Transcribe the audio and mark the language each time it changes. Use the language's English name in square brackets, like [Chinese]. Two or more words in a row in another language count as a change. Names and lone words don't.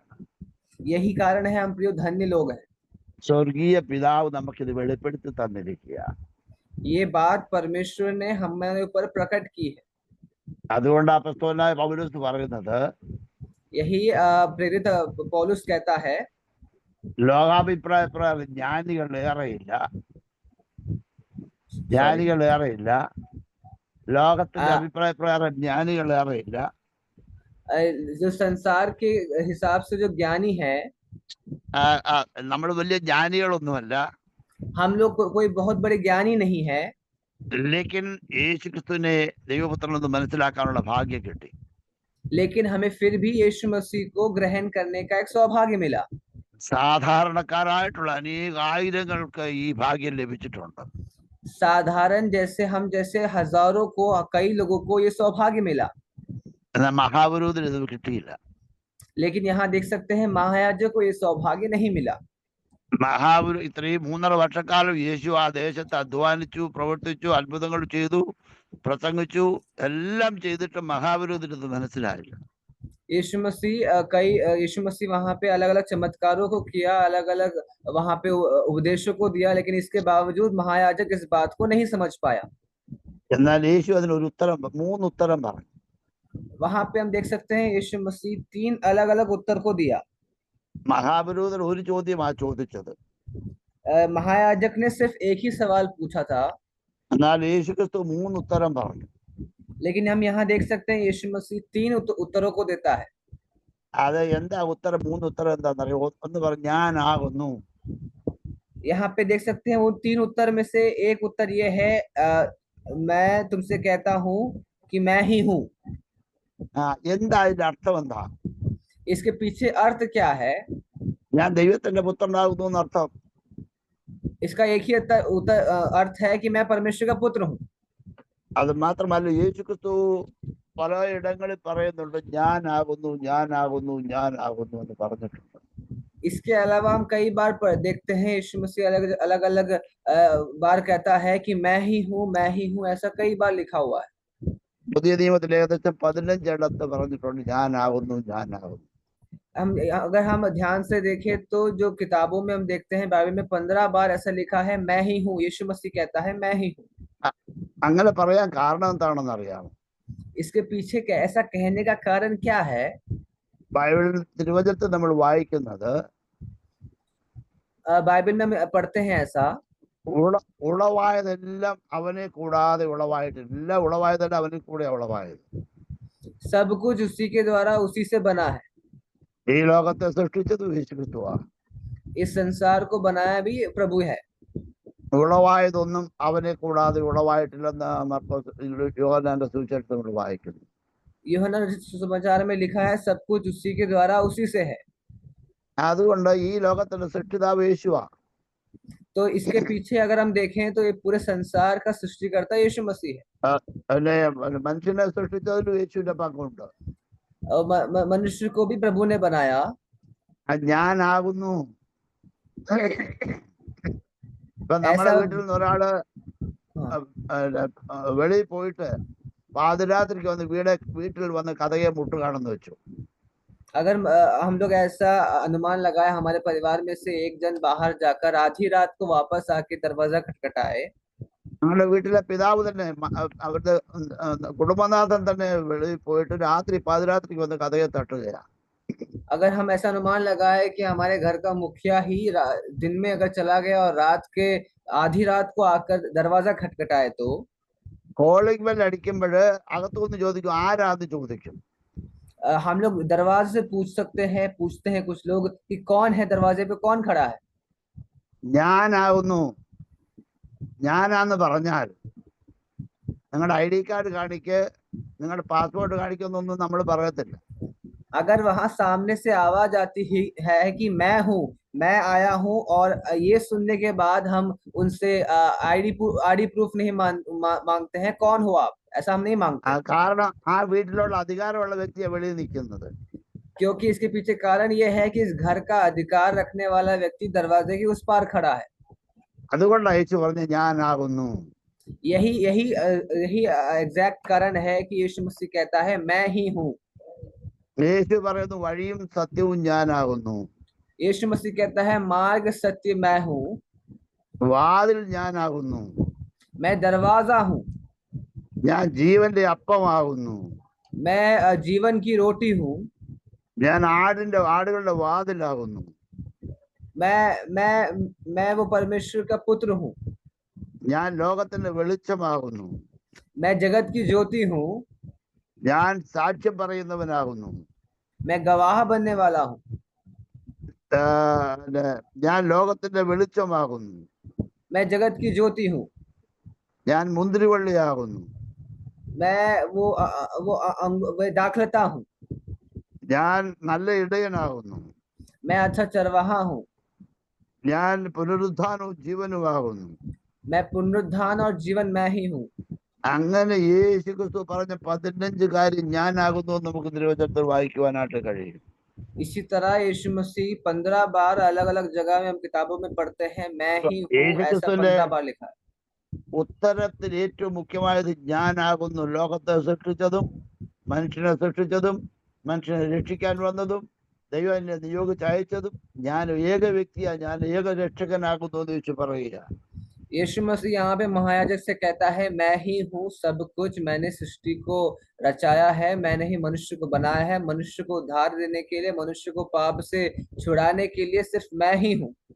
[Hindi] यही कारण है हम प्रिय धन्य लोग हैं। [Malayalam] സ്വർഗീയ പിതാവ് നമുക്കിത് വെളിപ്പെടുത്തി തന്നിരിക്കുക. [Hindi] ये बात परमेश्वर ने हमारे ऊपर प्रकट की है। [Malayalam] അതുകൊണ്ട് അപ്പോസ്തലനായ പൗലോസ് പറയുന്നത്, [Hindi] यही प्रेरित पौलुस कहता है, [Malayalam] ലോകാഭിപ്രായ പ്രകാരം ജ്ഞാനികൾ ഏറെയില്ല, ലോകത്തിന്റെ അഭിപ്രായ പ്രകാരം ജ്ഞാനികൾ ഏറെയില്ല. [Hindi] जो संसार के हिसाब से जो ज्ञानी है, [Malayalam] നമ്മൾ വലിയ ജ്ഞാനികളൊന്നുമല്ല, [Hindi] हम लोग कोई बहुत बड़े ज्ञानी नहीं है, [Malayalam] लेकिन യേശു ക്രിസ്തുവിനെ ദൈവപുത്രനെന്ന് മനസ്സിലാക്കാനുള്ള ഭാഗ്യം കിട്ടി. [Hindi] लेकिन हमें फिर भी यीशु मसीह को ग्रहण करने का एक सौभाग्य मिला। [Malayalam] സാധാരണക്കാരായിട്ടുള്ള അനേകായിരങ്ങൾക്ക് ഈ ഭാഗ്യം ലഭിച്ചിട്ടുണ്ട്. [Hindi] साधारण जैसे हम जैसे हजारों को, कई लोगों को ये सौभाग्य मिला, [Malayalam] എന്നാൽ മഹാപുരോഹിതന് ഇത് കിട്ടിയില്ല. [Hindi] लेकिन यहाँ देख सकते हैं महायाजक को ये सौभाग्य नहीं मिला। [Malayalam] ഇത്രയും 3.5 വർഷക്കാലം യേശു ആ ദേശത്ത് അധ്വാനിച്ചു, പ്രവർത്തിച്ചു, അത്ഭുതങ്ങൾ ചെയ്തു, പ്രസംഗിച്ചു, എല്ലാം ചെയ്തിട്ട് മഹാപുരോഹിതന് ഇത് മനസ്സിലായില്ല. [Hindi] यीशु मसीह वहां पे अलग अलग चमत्कारों को किया, अलग अलग वहां पे उपदेशों को दिया, लेकिन इसके बावजूद महायाजक इस बात को नहीं समझ पाया। [Malayalam] എന്നാൽ യേശു അതിനൊരു മൂന്ന് ഉത്തരം പറഞ്ഞു. [Hindi] वहां पे हम देख सकते हैं यीशु मसीह 3 अलग अलग उत्तर को दिया। [Malayalam] മഹാപുരോഹിതൻ ഒരു ചോദ്യമാണ് ചോദിച്ചത്, [Hindi] महायाजक ने सिर्फ एक ही सवाल पूछा था, [Malayalam] എന്നാൽ യേശു ക്രിസ്തു 3 ഉത്തരം പറഞ്ഞു. [Hindi] लेकिन हम यहाँ देख सकते हैं यीशु मसीह 3 उत्तरों को देता है। [Malayalam] അത് എന്താ ഉത്തരം? 3 ഉത്തരം എന്താണെന്നറിയോ? ഒന്ന് പറഞ്ഞു, ഞാനാകുന്നു. [Hindi] यहाँ पे देख सकते हैं वो 3 उत्तर में से एक उत्तर ये है, मैं तुमसे कहता हूँ कि मैं ही हूँ। [Malayalam] എന്താ ഇതിന്റെ അർത്ഥം? എന്താ [Hindi] इसके पीछे अर्थ क्या है? [Malayalam] ഞാൻ ദൈവത്തിന്റെ പുത്രനാകുന്നു എന്നർത്ഥം. [Hindi] इसका एक ही अर्थ है कि मैं परमेश्वर का पुत्र हूँ। [Malayalam] അത് മാത്രമല്ല, യേശു ക്രിസ്തു പലയിടങ്ങളിൽ പറയുന്നുണ്ട്, ഞാനാകുന്നു എന്ന് പറഞ്ഞിട്ടുണ്ട്. [Hindi] इसके अलावा हम कई बार देखते हैं यीशु मसीह अलग अलग बार कहता है कि मैं ही हूँ, ऐसा कई बार लिखा हुआ है। [Malayalam] പുതിയ നിയമത്തിൽ ഏകദേശം 15 ഇടത്ത് പറഞ്ഞിട്ടുണ്ട്, ഞാനാകുന്നു. [Hindi] अगर हम ध्यान से देखें तो जो किताबों में हम देखते हैं, बाइबल में 15 बार ऐसा लिखा है, मैं ही हूँ। यीशु मसीह कहता है मैं ही हूँ। [Malayalam] അങ്ങനെ പറയാൻ കാരണം എന്താണെന്ന് അറിയാമോ? [Hindi] इसके पीछे ऐसा कहने का कारण क्या है? [Malayalam] ബൈബിൾ തിരുവചനത്തിൽ നമ്മൾ വായിക്കുന്നത്, [Hindi] बाइबल में हम पढ़ते हैं ऐसा, [Malayalam] ഉളവായതെല്ലാം അവനെ കൂടാതെ ഉളവായിട്ടില്ല, ഉളവായതെല്ലാം അവനെ കൂടെ ഉളവായത്. [Hindi] सब कुछ उसी के द्वारा, उसी से बना है। [Malayalam] ഈ ലോകത്തെ സൃഷ്ടിച്ചത് യേശു ക്രിസ്തുവാണ്. [Hindi] इस संसार को बनाया भी प्रभु है। [Malayalam] ഉളവായതൊന്നും അവനെ കൂടാതെ ഉളവായിട്ടില്ലെന്ന് യോഹന്നാന്റെ സുവിശേഷത്തിൽ നമ്മൾ വായിക്കുന്നു. [Hindi] यूहन्ना सुसमाचार में लिखा है, सब कुछ उसी के द्वारा, उसी से है। [Malayalam] അതുകൊണ്ട് ഈ ലോകത്തിന്റെ സൃഷ്ടിതാവ് യേശുവാണ്. [Hindi] तो इसके पीछे अगर हम देखें तो ये पूरे संसार का सृष्टिकर्ता यीशु मसीह है। [Malayalam] മനുഷ്യനെ സൃഷ്ടിച്ചതിലും യേശുവിന്റെ പങ്കുണ്ട്. [Hindi] मनुष्य को भी प्रभु ने बनाया। [Malayalam] ഞാനാകുന്നു ഇപ്പൊ നമ്മുടെ [Hindi] ऐसा [Malayalam] വീട്ടിൽ നിന്ന് ഒരാള് [Hindi] हाँ, [Malayalam] വെളിയിൽ പോയിട്ട് പാതിരാത്രിക്ക് വന്ന് വീട്ടിൽ വന്ന് കഥയെ മുട്ടുകാണെന്ന് വെച്ചു. [Hindi] अगर हम लोग ऐसा अनुमान लगाए हमारे परिवार में से एक जन बाहर जाकर आधी रात को वापस आके दरवाजा खटखटाए, [Malayalam] ഞങ്ങളുടെ വീട്ടിലെ പിതാവ് തന്നെ അവരുടെ കുടുംബനാഥൻ തന്നെ വെളിയിൽ പോയിട്ട് രാത്രി പാതിരാത്രിക്ക് വന്ന് കഥയെ തട്ടുകയാണ്. [Hindi] अगर हम ऐसा अनुमान लगाए कि हमारे घर का मुखिया ही दिन में अगर चला गया और रात के आधी रात को आकर दरवाजा खटखटाए, तो [English] calling bell [Malayalam] അടിക്കുമ്പോൾ അകത്തുനിന്ന് ചോദിക്കും ആരാന്ന് ചോദിക്കും. [Hindi] हम लोग दरवाजे से पूछते हैं कुछ लोग कि कौन है, दरवाजे पे कौन खड़ा है. [Malayalam] ഞാനാന്ന് പറഞ്ഞാൽ നിങ്ങളുടെ [English] ID card [Malayalam] കാണിക്ക്, നിങ്ങളുടെ പാസ്പോർട്ട് കാണിക്കുന്നൊന്നും നമ്മൾ പറയത്തില്ല. [Hindi] अगर वहां सामने से आवाज आती ही है कि मैं हूँ, मैं आया हूँ, और ये सुनने के बाद हम उनसे [English] ID proof [Hindi] नहीं मांगते हैं, कौन हो आप, ऐसा हम नहीं मांगते. [Malayalam] കാരണം ആ വീട്ടിലുള്ള അധികാരമുള്ള വ്യക്തിയെ വെളിയിൽ നിൽക്കുന്നത്. [Hindi] क्योंकि इसके पीछे कारण ये है कि इस घर का अधिकार रखने वाला व्यक्ति दरवाजे के उस पार खड़ा है. [Malayalam] അതുകൊണ്ടാണ് യേശു പറഞ്ഞു ഞാനാകുന്നു. [Hindi] यही यही यही एग्जैक्ट कारण है कि यीशु मसीह कहता है मैं ही हूँ. [Malayalam] യേശു പറയുന്നു വഴിയും സത്യവും ഞാനാകുന്നു. [Hindi] यीशु मसीह कहता है मार्ग सत्य मैं हूँ. [Malayalam] വാതിൽ ഞാനാകുന്നു. [Hindi] मैं दरवाजा हूँ. [Malayalam] ഞാൻ ജീവന്റെ അപ്പമാകുന്നു. [Hindi] मैं जीवन की रोटी हूँ. [Malayalam] ഞാൻ ആടുകളുടെ വാതിലാകുന്നു. [Hindi] मैं वो परमेश्वर का पुत्र हूँ. [Malayalam] ഞാൻ ലോകത്തിന്റെ വെളിച്ചമാകുന്നു. [Hindi] मैं जगत की ज्योति हूँ. [Malayalam] ഞാൻ സാക്ഷ്യം പറയുന്നവനാകുന്നു. [Hindi] मैं गवाह बनने वाला हूँ. [Malayalam] ഞാൻ ലോകത്തിന്റെ വെളിച്ചമാകുന്നു. [Hindi] मैं जगत की ज्योति हूँ. [Malayalam] ഞാൻ മുന്തിരിവള്ളിയാകുന്നു. [Hindi] मैं वो दाखलता हूँ. [Malayalam] ഞാൻ നല്ല ഇടയനാകുന്നു. [Hindi] मैं अच्छा चरवाहा हूँ. [Malayalam] ഞാൻ പുനരുദ്ധാനവും ജീവനുമാകുന്നു. [Hindi] मैं पुनरुत्थान और जीवन मैं ही हूँ. [Malayalam] അങ്ങനെ യേശു ക്രിസ്തു പറഞ്ഞ 15 കാര്യം ഞാനാകുന്നു എന്ന് നമുക്ക് തിരുവചനത്തിൽ വായിക്കുവാനായിട്ട് കഴിയും. [Hindi] इसी तरह यीशु मसीह 15 बार अलग अलग जगह में हम किताबों में पढ़ते हैं मैं ही हूँ, ऐसा 15 बार लिखा है. [Malayalam] ഉത്തരത്തിൽ ഏറ്റവും മുഖ്യമായത് ഞാനാകുന്നു. ലോകത്തെ സൃഷ്ടിച്ചതും മനുഷ്യനെ സൃഷ്ടിച്ചതും മനുഷ്യനെ രക്ഷിക്കാൻ വന്നതും ദൈവം എന്നെ നിയോഗിച്ചയച്ചതും ഞാൻ ഏക വ്യക്തിയാണ്, ഞാൻ ഏക രക്ഷകനാകുന്നു എന്ന് വെച്ച് പറയുക. [Hindi] यीशु मसीह यहाँ पे महायाजक से कहता है मैं ही हूँ सब कुछ, मैंने सृष्टि को रचाया है, मैंने ही मनुष्य को बनाया है, मनुष्य को उद्धार देने के लिए, मनुष्य को पाप से छुड़ाने के लिए सिर्फ मैं ही हूँ.